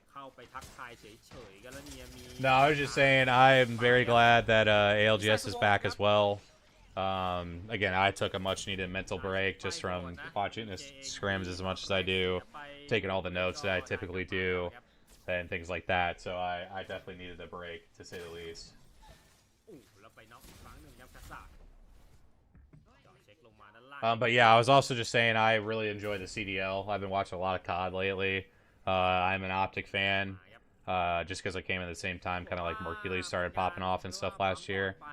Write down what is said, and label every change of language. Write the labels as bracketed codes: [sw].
[th] เข้าไปทักทายเฉยๆกันแล้วเนี่ยมี [en] No, I was just saying I'm very glad that ALGS is back as well. Again, I took a much-needed mental break just from watching the scrims as much as I do, taking all the notes that I typically do, and things like that. So I definitely needed a break, to say the least. [th] แล้วไปน็อกอีกครั้งหนึ่งครับกษัตริย์เช็คลงมาด้านล่าง [en] But yeah, I was also just saying I really enjoy the CDL. I've been watching a lot of COD lately. I'm an Optic fan, just because I came at the same time, kind of like Mercury started popping off and stuff last year.